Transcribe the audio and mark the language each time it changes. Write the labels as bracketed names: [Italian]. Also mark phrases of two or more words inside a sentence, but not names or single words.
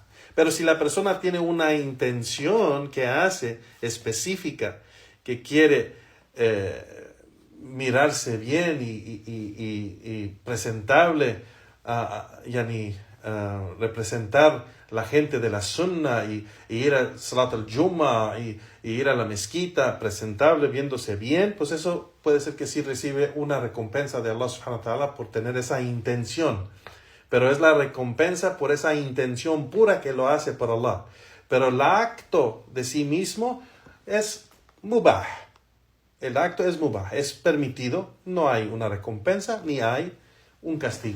[Spanish] Pero si la persona tiene una intención que hace específica, que quiere mirarse bien y presentable, representar la gente de la sunna y ir a [Arabic] صلاة الجمعة [Spanish] y ir a la mezquita presentable, viéndose bien, pues eso puede ser que sí recibe una recompensa de [Arabic] الله سبحانه وتعالى [Spanish] por tener esa intención. Pero es la recompensa por esa intención pura que lo hace por Allah. Pero el acto de sí mismo es mubah. El acto es mubah, es permitido, no hay una recompensa ni hay un castigo.